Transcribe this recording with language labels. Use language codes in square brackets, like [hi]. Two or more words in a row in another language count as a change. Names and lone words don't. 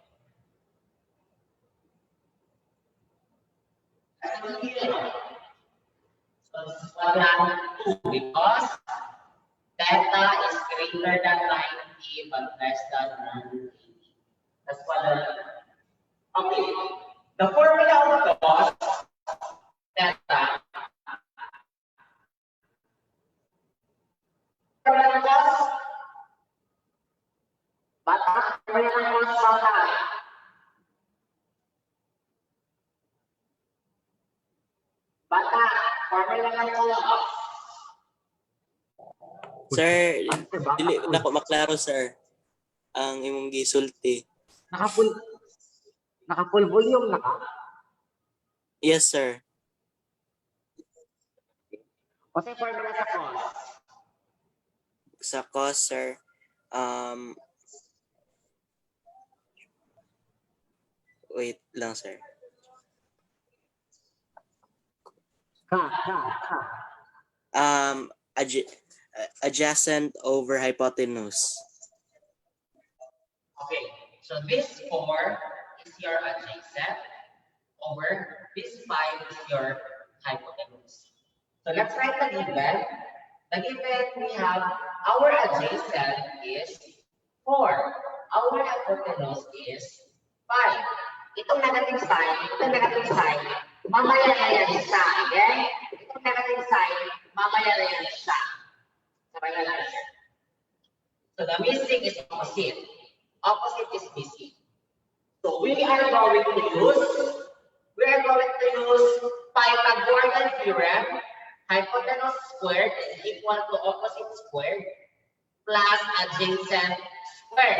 [en] So this is quadrant 2 because theta is greater than 90 but less than 180. That's quadrant 2. Okay. The formula of cos theta. [tl] Formula ng cos. Bata. Formula ng cos bata. Bata. Formula ng cos. [ceb] Sir, dili na ko maklaro, sir. Ang imong gisulti. Naka-full volume na ka? [en] Yes, sir. [tl] Kasi formula sa cos. Sa cos, sir, wait lang, sir. [en] Adjacent over hypotenuse. Okay, so this 4 is your adjacent over this 5 is your hypotenuse. So let's write the given. The given we have our adjacent is 4. Our hypotenuse is 5. [tl] Itong negative sign, mamaya na yan siya. Okay? Itong negative sign, mamaya na yan siya. Sabay na lang. [en] So the missing is opposite. Opposite is missing. So we are going to use Pythagorean theorem. Hypotenuse squared is equal to opposite squared plus adjacent squared.